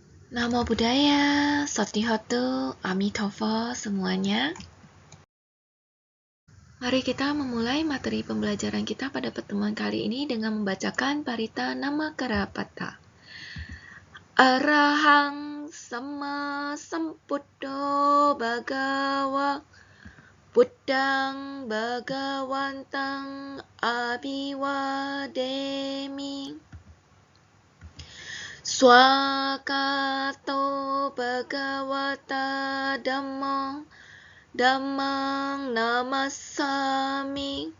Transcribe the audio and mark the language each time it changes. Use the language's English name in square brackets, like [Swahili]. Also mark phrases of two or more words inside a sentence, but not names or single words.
[Pali] Namo Buddhaya, Sotihotu, [Indonesian] Amitabha semuanya. Mari kita memulai materi pembelajaran kita pada pertemuan kali ini dengan membacakan Parita Namakarapata. [Pali] Arahang Sama Sambuddho Bhagawa Buddhang Bhagawantang Abhiwademi. Swakato Bhagavata Dhammang Namassami.